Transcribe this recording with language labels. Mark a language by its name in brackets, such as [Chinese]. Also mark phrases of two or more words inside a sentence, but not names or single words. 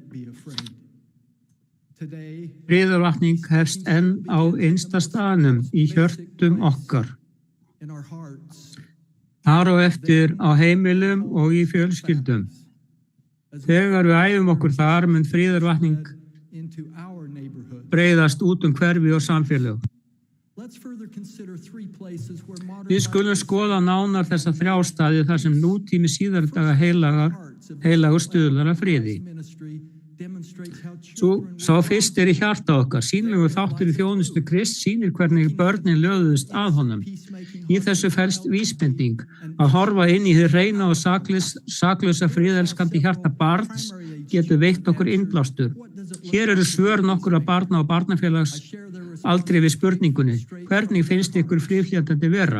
[Icelandic] Friðarvakning hefst enn á innsta staðnum í hjörtum okkar. Þar á eftir á heimilum og í fjölskyldum. Þegar við æfum okkur þar mun friðarvakning [English] into our neighborhood. [Icelandic] breiðast út hverfi og samfélög. [English] Let's further consider three places where modern [Icelandic] Við skulum skoða nánar þessa þrjá staði þar sem nútími síðardaga heilagur stuðlar að friði. [English] ministry demonstrates how [Icelandic] Sá fyrst í hjarta okkar. Sýnilegur þáttur í þjónustu Krist sýnir hvernig börnin lögðust að honum. Í þessu felst vísbending að horfa inn í hið hreina og saklausa friðelskandi hjarta barns getur veitt okkur innblástur. Hér eru svör nokkurra barna og barnafélags aldrei við spurningunni, hvernig finnst ykkur friðfléttandi vera?